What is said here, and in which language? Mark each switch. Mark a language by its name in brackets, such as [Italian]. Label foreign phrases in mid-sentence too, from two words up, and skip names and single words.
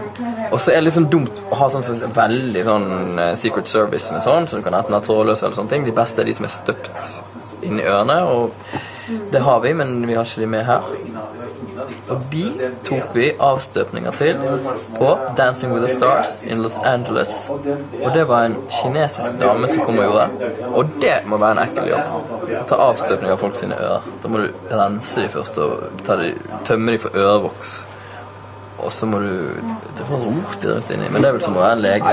[Norwegian] Og så er det litt sånn dumt å ha sånn veldig sånn Secret Service med sånn, så du kan enten ha trådløse eller sånne ting. De beste er de som er støpt inn i ørene, og det har vi, men vi har ikke de med her. Og de tok vi avstøpninger til på Dancing with the Stars in Los Angeles. Og det var en kinesisk dame som kom og gjorde. Og det må være en ekkel jobb. Å ta avstøpning av folk sine ører. Da må du rense de først og tømme de for ørevoks. Og så må du... Det var rot rundt inni, men det er vel som å være en lege.